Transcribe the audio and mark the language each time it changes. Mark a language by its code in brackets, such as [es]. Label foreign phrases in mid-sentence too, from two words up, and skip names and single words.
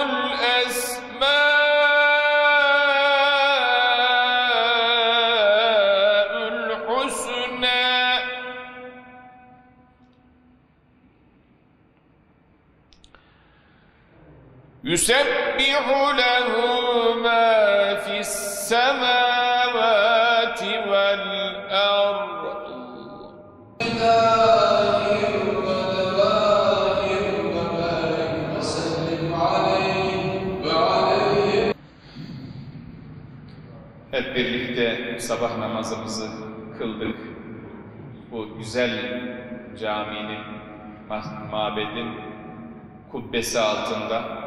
[ar] الأسماء الحسنى يسبح له ما في السماوات والأرض [tr] Hep birlikte sabah namazımızı kıldık. Bu güzel caminin, mabedin kubbesi altında.